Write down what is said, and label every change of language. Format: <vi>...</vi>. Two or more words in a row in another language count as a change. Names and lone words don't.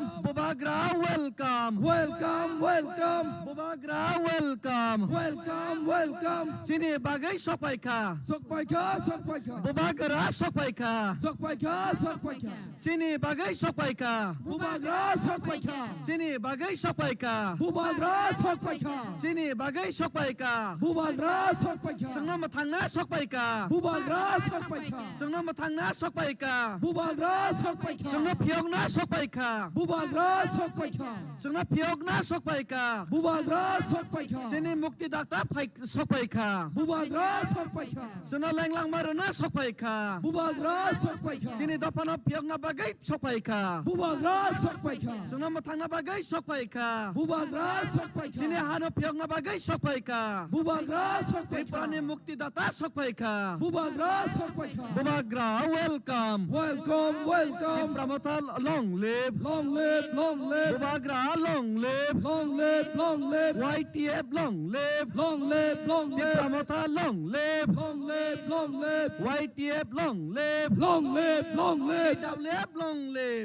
<trp>বুবাগ্রা ওয়েলকাম বুবাগ্রা ওয়েলকাম চিনি বাগাই সপাইখা সকপাইখা বুবাগ্রা সপাইখা সকপাইখা চিনি বাগাই সপাইখা বুবাগ্রা সকপাইখা চিনি বাগাই সপাইখা বুবাগ্রা সকপাইখা চিনি বাগাই সপাইখা বুবাগ্রা সকপাইখা जोंनो मोथांना सपाइका बुबाग्रा सकपाइखा जोंनो मोथांना सपाइका बुबाग्रा सकपाइखा जोंनो फियगना सपाइका बुबाग्रा सकपाइखा जोंनो फियगना सपाइका बुबाग्रा सकपाइखा जोंनि मुक्तिदाता सपाइका बुबाग्रा सकपाइखा जोंनो लेंलां मारना सपाइका बुबाग्रा सकपाइखा जोंनि दफाना फियगना बागै सपाइका बुबाग्रा सकपाइखा जोंनो मोथांना बागै सपाइका बुबाग्रा सकपाइखा जोंनि हानो फियगना बागै सपाइका बुबाग्रा सकपाइखा त्रिपुरानि मुक्तिदाता सपाइका बुबाग्रा सकपाइखा बुबाग्रा वेलकाम वेलकम</trp> <en>त्रिपुरामथा long live long live बुबाग्रा long live long live YTF long live long live त्रिपुरामथा long live long live YTF long live long live WF long live</en>